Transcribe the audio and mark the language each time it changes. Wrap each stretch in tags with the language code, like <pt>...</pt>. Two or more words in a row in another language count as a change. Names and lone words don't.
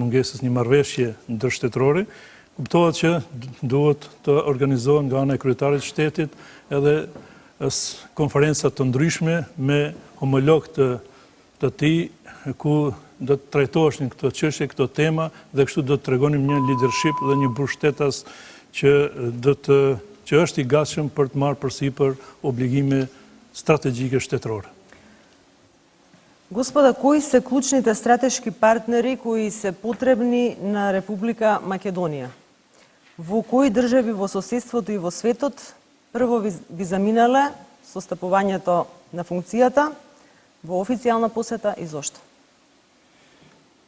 <sq>mungesës një marrëveshje ndërshtetërore, kuptohet që duhet të organizohen nga ana e kryetarit të shtetit edhe konferenca të ndryshme me homologë të tij ku do të trajtoheshin këto çështje, këto tema dhe kështu do të tregonim një leadership dhe një mbështetës që është i gatshëm për të marrë përsipër obligime strategjike shtetërore.</sq> <mk>Господа, кои се клучните стратешки партнери кои се потребни на Република Македонија? Во кои држави во соседството и во светот прво ви заминале со стапувањето на функцијата, во официјална посета и зошто?</mk>